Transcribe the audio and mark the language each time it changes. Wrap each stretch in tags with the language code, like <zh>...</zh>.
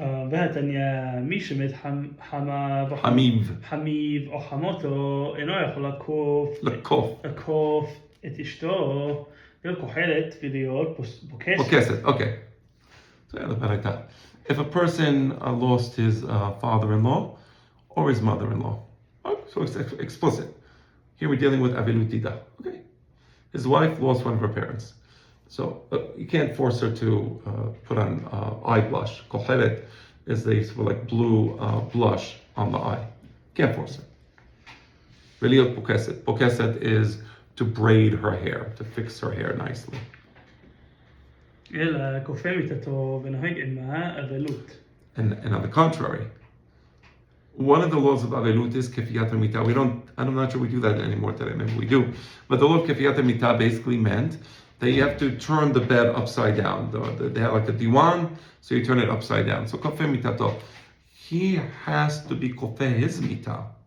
<he>והתניא, מי שמת חמיו או חמותו אינו יכול לקוף את אשתו, להיות כוחלת ולהיות פוקסת.</he> <en>Okay. So yeah, the Baraita. If a person lost his father-in-law or his mother-in-law, so it's explicit. Here we're dealing with Avilut Dida. Okay. His wife lost one of her parents. So you can't force her to put on eye blush. Kohelet is the sort of like blue blush on the eye. Can't force her. Veliot pokeset. Pokeset is to braid her hair, to fix her hair nicely.</en> <he>אלא כופה מיתתו ונוהג עמה אבלות.</he> <en>And on the contrary, one of the laws of Avelut is Kefiyat HaMitah. I'm not sure we do that anymore today, maybe we do. But the law of Kefiyat HaMitah basically meant that you have to turn the bed upside down. They have like a diwan, so you turn it upside down. So Kofeh Mitato, he has to be Kofeh his Mitah.</en>